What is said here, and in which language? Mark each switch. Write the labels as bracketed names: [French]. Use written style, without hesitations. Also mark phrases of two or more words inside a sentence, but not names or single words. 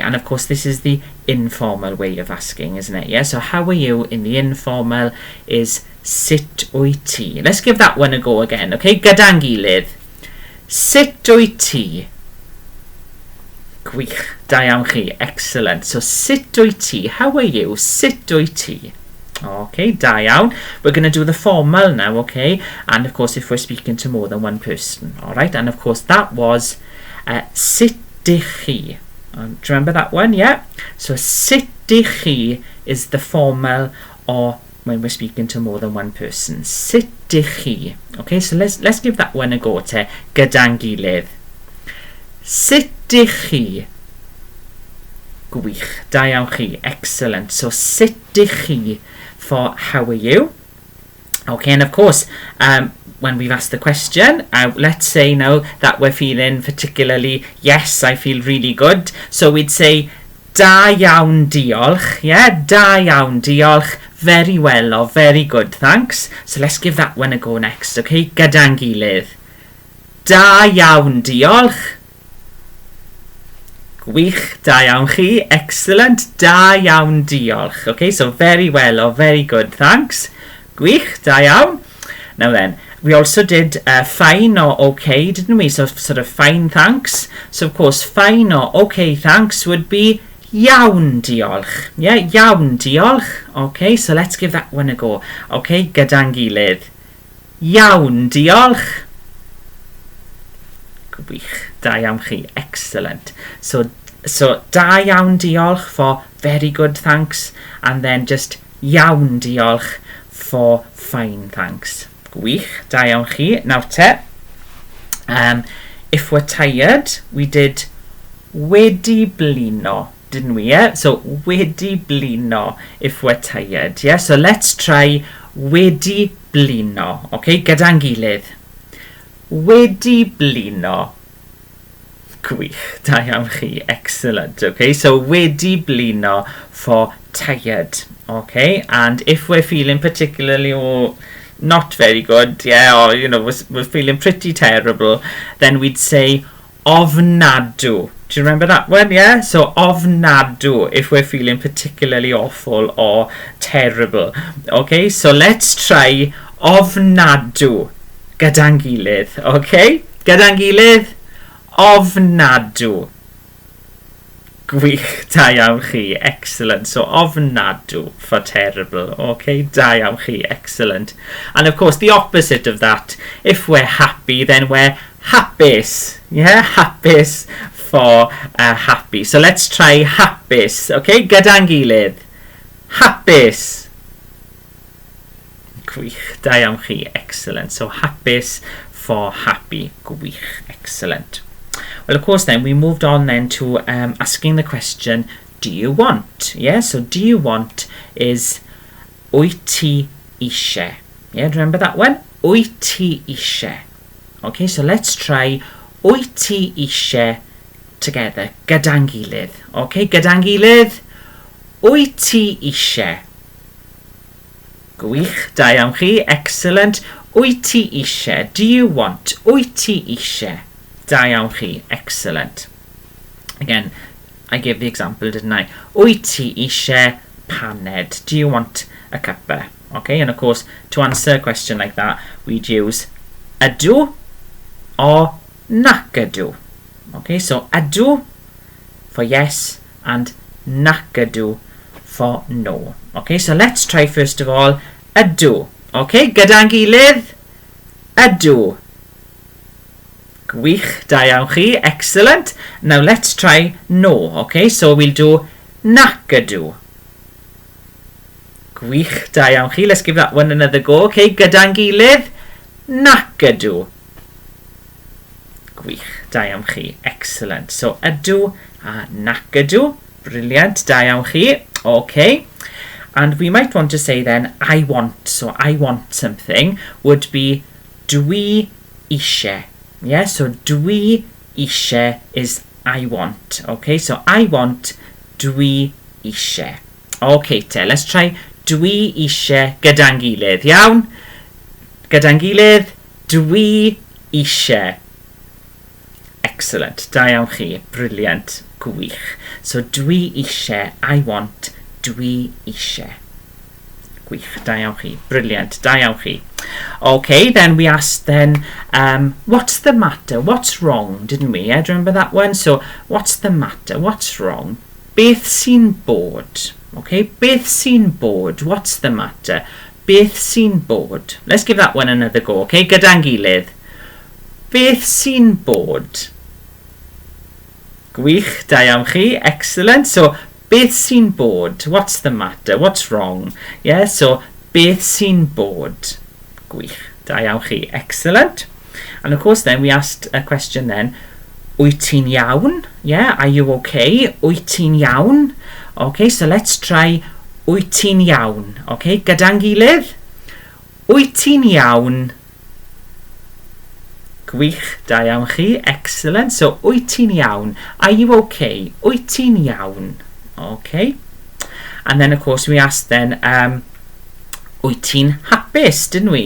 [English] And, of course, this is the informal way of asking, isn't it? Yeah, so how are you in the informal is [Welsh] sut wyt ti. [English] Let's give that one a go again. [Welsh] Okay, gyda'n gilydd. Sut wyt ti. Gwych, da iawn chi, excellent. So, sut wyt ti? [English] How are you? [Welsh] Sut wyt ti? Okay, da iawn. [English] We're going to do the formal now, okay? And, of course, if we're speaking to more than one person, all right? And, of course, that was [Welsh] sut dych chi. [English] Do you remember that one? Yeah? So, [Welsh] sut dych chi [English] is the formal or when we're speaking to more than one person. [Welsh] Sut dych chi. [English] Okay, so let's give that one a go to [Welsh] gyda'n gilydd. Sut dych chi? Gwych, da iawn chi, excellent. [English] So, [Welsh] sut dych chi [English] for how are you? Okay, and of course, when we've asked the question, let's say now that we're feeling particularly, yes, I feel really good. So we'd say, [Welsh] da iawn diolch, yeah, da iawn diolch, [English] very well or very good, thanks. So let's give that one a go next, okay? [Welsh] Gyda'n gilydd. Da iawn diolch. Gwych, da iawn chi, excellent, da iawn diolch. [English] Okay, so very well or very good, thanks. [Welsh] Gwych, da iawn. [English] Now then, we also did fine or okay, didn't we? So sort of fine, thanks. So of course, fine or okay, thanks would be [Welsh] iawn diolch. Yeah, iawn diolch. [English] Okay, so let's give that one a go. [Welsh] Okay, gyda'n gilydd. Iawn diolch. Gwych, da iawn chi, excellent. [English] So [Welsh] da iawn diolch [English] for very good, thanks, and then just [Welsh] iawn diolch [English] for fine, thanks. [Welsh] Gwych, da iawn chi. [English] Now te, if we're tired, we did [Welsh] wedi blino, [English] didn't we? Yeah, so [Welsh] wedi blino [English] if we're tired. Yeah, so let's try [Welsh] wedi blino. Okay, gyda'n gilydd. Wedi blino. Gwych, da iawn chi, excellent. [English] Okay, so [Welsh] wedi blino [English] for tired. Okay, and if we're feeling particularly not very good, yeah, or you know, we're feeling pretty terrible, then we'd say ofnadw. Do you remember that one? Yeah, so ofnadw if we're feeling particularly awful or terrible. Okay, so let's try ofnadw. [Welsh] Gyda'n gilydd, okay? Gyda'n gilydd, ofnadw. Gwych, da iawn chi, excellent. [English] So, ofnadw for terrible, [Welsh] okay? Da iawn chi, [English] excellent. And of course, the opposite of that, if we're happy, then we're hapus. Yeah, hapus for happy. So, let's try hapus, okay? [Welsh] Gyda'n gilydd, hapus. Gwych, da iawn chi, excellent. [English] So hapus for happy, gwych, excellent. Well, of course, then we moved on then to asking the question, do you want? Yeah, so do you want is [Welsh] wyt ti eisiau. [English] Yeah, remember that one? [Welsh] Wyt ti eisiau. [English] Okay, so let's try [Welsh] wyt ti eisiau [English] together. [Welsh] Gyda'n gilydd. Okay, gyda'n gilydd. Wyt ti eisiau. Gwych, da iawn chi, excellent. Wyt ti eisiau, [English] do you want? [Welsh] Wyt ti eisiau, da iawn chi, [English] excellent. Again, I gave the example, didn't I? [Welsh] Wyt ti eisiau paned, [English] do you want a cuppa? Okay, and of course, to answer a question like that, we'd use ydw or [Welsh] nac ydw. [English] Okay, so ydw for yes and [Welsh] nac ydw [English] for no. Okay, so let's try first of all ydw. [Welsh] Okay, gyda'n gilydd, ydw. Gwych, da iawn chi, [English] excellent. Now let's try no. Okay, so we'll do [Welsh] nac ydw. Gwych, da iawn chi. [English] Let's give that one another go. [Welsh] Okay, gyda'n gilydd, nac ydw. Gwych, da iawn chi, excellent. So ydw nac ydw. Brilliant, da iawn chi. [English] Okay. And we might want to say then, I want. So I want something would be [Welsh] dwi eisiau. [English] Yeah, so [Welsh] dwi eisiau [English] is I want. Okay, so I want [Welsh] dwi eisiau. [English] Okay, let's try [Welsh] dwi eisiau gyda'n gilydd. Iawn? Gyda'n gilydd, dwi eisiau. Excellent. Da iawn chi. Brilliant. Gwych. So dwi eisiau, [English] I want, [Welsh] dwi eisiau. Gwych. Da iawn chi. Brilliant. Da iawn chi. [English] Okay, then we asked then, what's the matter? What's wrong? Didn't we? Yeah, do you remember that one? So, what's the matter? What's wrong? [Welsh] Beth sy'n bod? Okay, beth sy'n bod? [English] What's the matter? [Welsh] Beth sy'n bod? [English] Let's give that one another go, okay? [Welsh] Gyda'n gilydd. Beth sy'n bod? Gwych, da iawn chi. Excellent. So, beth sy'n bod? [English] What's the matter? What's wrong? Yeah, so, [Welsh] beth sy'n bod? Gwych, da iawn chi. [English] Excellent. And of course then we asked a question then, [Welsh] wyt ti'n iawn? [English] Yeah, are you okay? [Welsh] Wyt ti'n iawn? [English] Okay, so let's try [Welsh] wyt ti'n iawn. Okay, gyda'n gilydd. Wyt ti'n iawn? Gwych, da iawn chi. Excellent. So, wyt ti'n iawn? [English] Are you okay? [Welsh] Wyt ti'n iawn? [English] Okay. And then, of course, we asked then, [Welsh] wyt ti'n hapus, [English] didn't we?